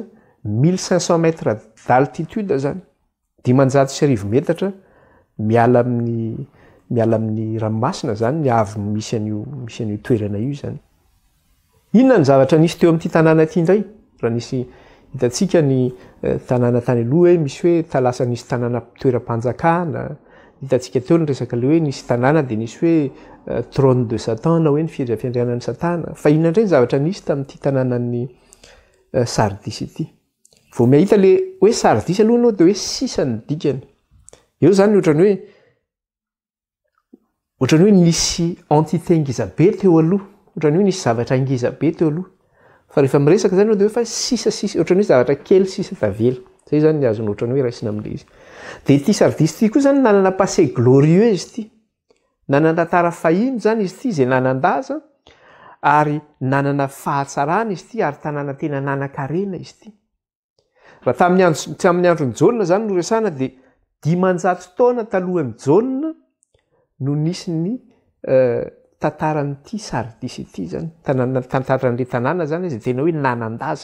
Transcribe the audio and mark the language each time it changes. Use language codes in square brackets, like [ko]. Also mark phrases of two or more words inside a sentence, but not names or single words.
[fr] 1500 mètres d'altitude [mg] zany 500 metatra miala amin'ny ranomasina zany ny avo misy an'io toerana io zany inona ny zavatra nisy teo amin'ity tanàna ity indray raha nisy hitatsika ny tanàna tany aloha hoe misy hoe talasa nisy tanàna toeram-panjakana hitatsika teo ny resaka le hoe nisy tanàna dia nisy hoe [fr] trône de Satan [mg] na hoe ny fiandrianan'ny Satana fa inona indray ny zavatra nisy tamin'ity tanànan'ny Sardisy ity vao mahita le hoe Sardisy aloha anao dia hoe sisa ny dikany eo zany ohatrany hoe nisy entité ngizabety eo aloha ohatrany hoe nisy zavatra angiza be teo aloha fa rehefa miresaka zany de fa sisasisa ohatrany hoe zavatra kely sisa tavela zay zany ny azony ohatrany hoe raisina am'le izy de ty sardisy ty koa zany nanana [fr] passé glorieuse [mg] ty nanana tantara fahiny zany izy ty zay nanandaza ary nanana fahatsarana izy ty ary tanàna tena nanan-karena izy ty raha tsy amin'ny androny jauna zany no resana de 500 taona talohan'ny jauna no nisy ny tantaran'ity sardisy ity zany tantaran'le tanàna zany izy tena hoe nanandaza